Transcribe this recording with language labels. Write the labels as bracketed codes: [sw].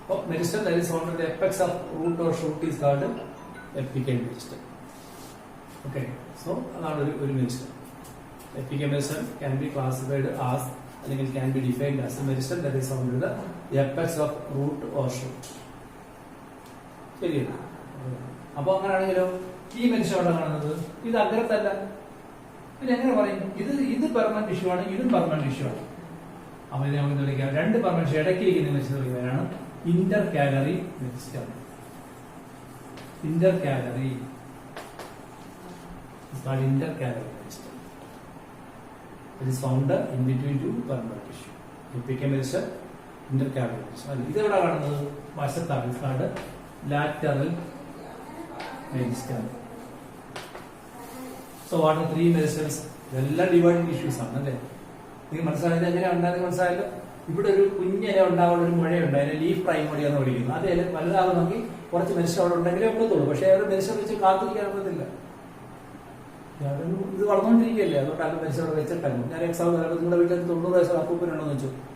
[en] Meristem that is found at the apex of root or shoot is called apical meristem. Okay, so another meristem. Apical meristem can be classified as, and it can be defined as a meristem that is found at the apex of root or shoot. [ml] ശരിയല്ല. അപ്പൊ അങ്ങനെയാണെങ്കിലോ ഈ meristem എവിടെ കാണുന്നത്? ഇത് അഗ്രത്തല്ല. പിന്നെ എങ്ങനെ പറയും? ഇത് പെർമനന്റ് ടിഷ്യൂ ആണ്, ഇതും പെർമനന്റ് ടിഷ്യൂ ആണ്. അപ്പൊ ഇത് നമുക്ക് വിളിക്കാം രണ്ട് permanent tissue ഇടയ്ക്കിരിക്കുന്ന meristem വിളിക്കാനാണ് intercalary meristem. [en] Intercalary is called intercalary meristem. It is found in between two permanent tissue. Apical meristem, intercalary meristem. [ml] ഇത് എവിടെ കാണുന്നത്? വശത്താണ്. [en] It is called lateral meristem. So what are the three meristems? [ml] ഇതെല്ലാം dividing issues ആണ് അല്ലേ? നിങ്ങൾ മനസ്സിലായത് എങ്ങനെയാണ് ഉണ്ടാകുന്നത്? മനസ്സിലായല്ലോ. ഇവിടെ ഒരു കുഞ്ഞില ഉണ്ടാവുന്ന ഒരു മുഴയുണ്ട്, അതിനെ ലീഫ് പ്രൈമോഡിയ എന്ന് വിളിക്കുന്നു. അത് വലുതാകും നോക്കി കുറച്ച് മെരിസ്റ്റം അവിടെ ഉണ്ടെങ്കിലേ ഒക്കത്തുള്ളൂ. പക്ഷെ അവർ മെരിസ്റ്റം വെച്ച് കാത്തിരിക്കാൻ ഒക്കത്തില്ല. ഇത് വളർന്നുകൊണ്ടിരിക്കുകയല്ലേ, അതുകൊണ്ട് അത് മെരിസ്റ്റം അവിടെ വെച്ചിട്ടായിരുന്നു. ഞാൻ എക്സാം നിങ്ങളുടെ വീട്ടിൽ 90 വയസ്സുള്ള അപ്പൂപ്പനുണ്ടോ എന്ന് വെച്ചു.